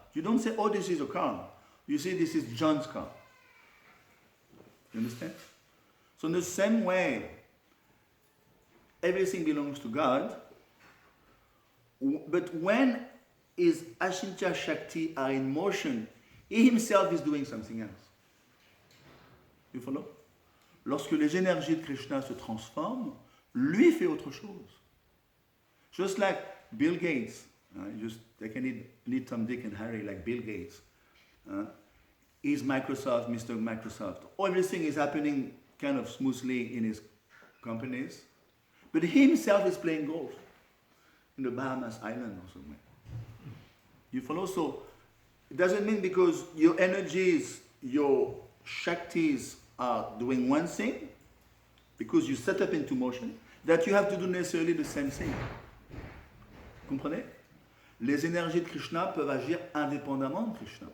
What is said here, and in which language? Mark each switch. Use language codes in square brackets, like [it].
[en] You don't say, oh, this is a car. You say, this is John's car. You understand? So in the same way, everything belongs to God, but when his Ashintya Shakti are in motion, he himself is doing something else. You follow? [fr] Lorsque les énergies de Krishna se transforment, lui fait autre chose. [en] Just like Bill Gates, just they can need Tom, Dick, and Harry like Bill Gates. He's Microsoft, Mr. Microsoft. Everything is happening kind of smoothly in his companies, but he himself is playing golf in the Bahamas Island or somewhere. You follow? So it doesn't mean because your energies, your Shaktis are doing one thing, because you set up into motion, that you have to do necessarily the same thing. [fr] Comprenez? Les énergies de Krishna peuvent agir indépendamment de Krishna.